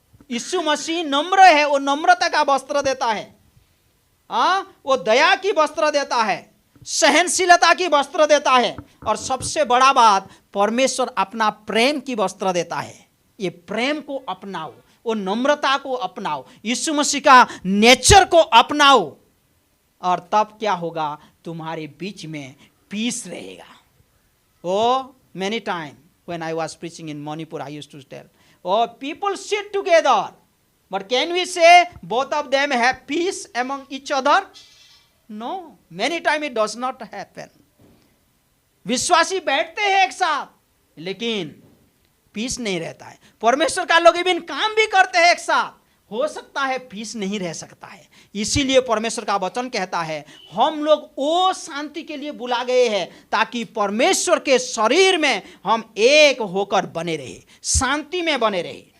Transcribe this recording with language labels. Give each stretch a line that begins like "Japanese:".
Hindi: यीशु मसीह नम्र है, वो नम्रता का वस्त्र देता है। वो दया की वस्त्र देता है, सहनशीलता की वस्त्र देता है, और सबसे बड़ा बात, परमेश्वर अपना प्रेम की वस्त्र देता है। ये प्रेम को अपनाओ, वो नम्रता को अपनाओ, यीशु मसीह का नेचर को अपनाओ, और तब क्या होगा? तुम्हारे बीच में पीस रहेगा।
English: Oh, many times when I was preaching in Manipur, I used to tell, oh, people sit together, but can we say both of them have peace among each other? No, many times it does not happen.
Hindi: विश्वासी बैठते हैं एक साथ, लेकिन piece नहीं रहता है। परमेश्वर का लोग इवन काम भी करते हैं एक साथ, हो सकता है पीस नहीं रह सकता है। इसीलिए परमेश्वर का वचन कहता है, हम लोग वो शांति के लिए बुला गए हैं ताकि परमेश्वर के शरीर में हम एक होकर बने रहे, शांति में बने रहे।